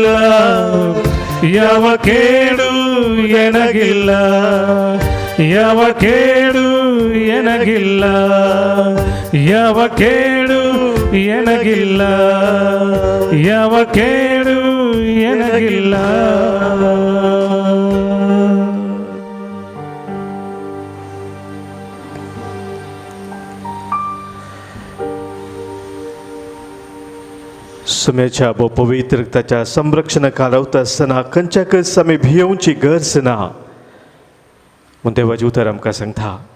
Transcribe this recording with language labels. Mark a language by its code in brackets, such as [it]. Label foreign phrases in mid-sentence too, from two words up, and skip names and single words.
[kn] ಯಾವ ಕೇಡು ಎನಗಿಲ್ಲ, ಯಾವ ಕೇಡು ಎನಗಿಲ್ಲ, ಯಾವ ಕೇಡು ಎನಗಿಲ್ಲ, ಯಾವ ಕೇಡು ಎನಗಿಲ್ಲ. [kok] सोम्याच्या व पवित्र रक्ताच्या संरक्षणाक रावता आसतना खंयच्याकच आमी भियोवची गरज ना म्हूण देवाचें उतर आमकां सांगता.